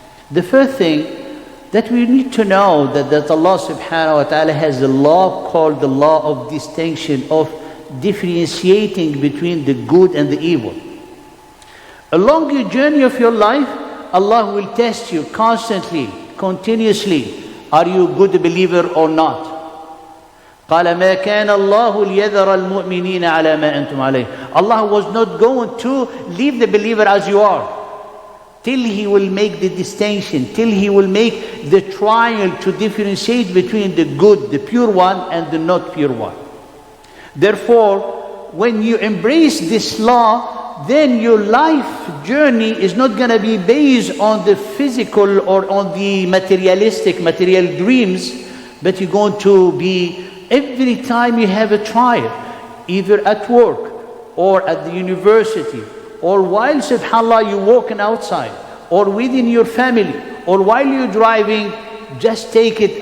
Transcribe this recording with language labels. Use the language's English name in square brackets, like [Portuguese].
[English] The first thing that we need to know that Allah subhanahu wa ta'ala has a law called the law of distinction, of differentiating between the good and the evil. Along your journey of your life, Allah will test you constantly, continuously. Are you a good believer or not? [Arabic] قال ما كان الله ليذر المؤمنين على ما أنتم عليه. [English] Allah was not going to leave the believer as you are, till He will make the distinction, till He will make the trial to differentiate between the good, the pure one, and the not pure one. Therefore, when you embrace this law, then your life journey is not going to be based on the physical or on the material dreams, but you're going to be, every time you have a trial, either at work or at the university, or while, subhanAllah, you're walking outside, or within your family, or while you're driving, just take it.